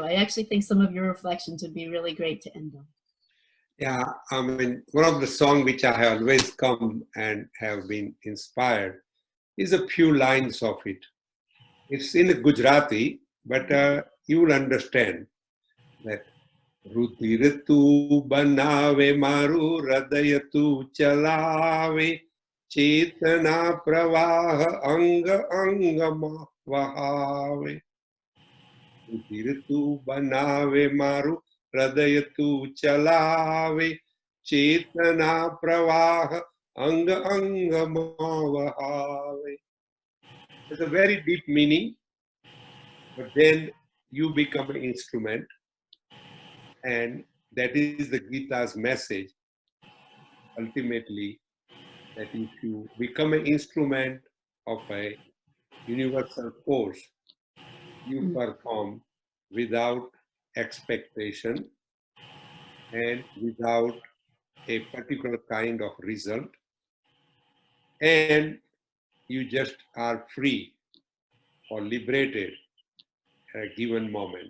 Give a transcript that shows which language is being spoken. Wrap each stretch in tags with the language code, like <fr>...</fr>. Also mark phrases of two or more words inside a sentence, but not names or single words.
<en>I actually think some of your reflections would be really great to end on. Yeah, I mean, one of the songs which I have always come and have been inspired is a few lines of it. It's in Gujarati, but you will understand that</en> <gu>રુતિ રિતુ બનાવે મારુ હૃદય તુ ચલાવે ચેતના પ્રવાહ અંગ અંગ વહાવે રુધિર તૂ બનાવે મારૂ હૃદય તૂ ચલાવે ચેતના પ્રવાહ અંગ અંગ વહાવે.</gu> <en>It's a very deep meaning, but then you become an instrument, and that is the Gita's message ultimately, that if you become an instrument of a universal force, you perform without expectation and without a particular kind of result, and you just are free or liberated at a given moment.</en>